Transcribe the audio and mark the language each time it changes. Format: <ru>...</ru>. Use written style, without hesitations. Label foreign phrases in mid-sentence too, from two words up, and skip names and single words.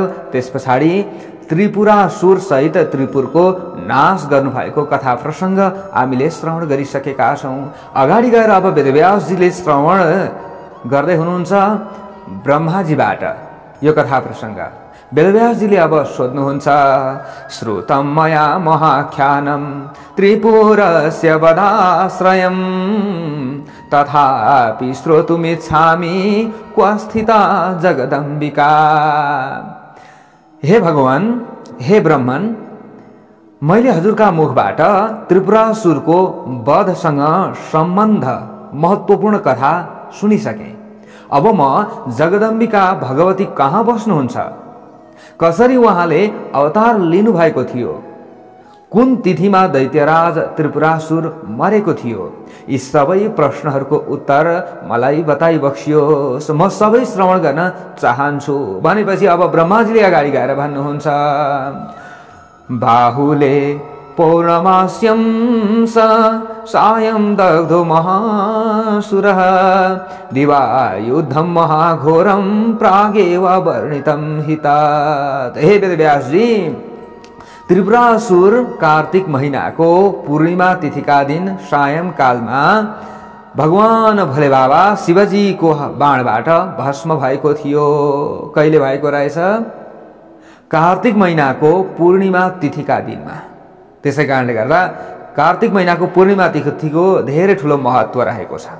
<ne>त्यस पछाडि त्रिपुरासुर सहित त्रिपुरको नाश गर्नुभएको कथा प्रसङ्ग हामीले श्रवण गरिसकेका छौँ। अगाडि गएर अब वेदव्यासजीले श्रवण गर्दै हुनुहुन्छ ब्रह्माजीबाट यो कथा प्रसङ्ग। वेदव्यासजीले अब सोध्नुहुन्छ,</ne> <sa>श्रुतं मया महाख्यानं त्रिपुरस्य वधाश्रयं तथापि श्रोतुमिच्छामि क्व स्थिता जगदम्बिका।</sa> <ne>हे भगवान, हे ब्रह्मन, मैले हजुरका मुखबाट त्रिपुरासुरको वधसँग सम्बन्ध महत्त्वपूर्ण कथा सुनिसकेँ। अब म जगदम्बिका भगवती कहाँ बस्नुहुन्छ, कसरी उहाँले अवतार लिनुभएको थियो, कुन तिथिमा दैत्यराज त्रिपुरासुर मरेको थियो, यी सबै प्रश्नहरूको उत्तर मलाई बताइ बक्सियोस्, म सबै श्रवण गर्न चाहन्छु भनेपछि अब ब्रह्माजीले अगाडि गएर भन्नुहुन्छ,</ne> <sa>बाहुले पौर्णमास्यं स सायं दग्धो महासुरः दिवा युद्धं महाघोरं प्रागेव वर्णितं हितात्।</sa> <ne>हे वेदव्यासजी, त्रिपुरासुर कार्तिक महीनाको पूर्णिमा तिथिका दिन सायंकालमा भगवान भोले बाबा शिवजीको बाणबाट भस्म भएको थियो। कहिले भएको रहेछ? कार्तिक महीनाको पूर्णिमा तिथिका दिनमा। त्यसै कारणले गर्दा कार्तिक महीनाको पूर्णिमा तिथिको धेरै ठुलो महत्त्व रहेको छ।</ne>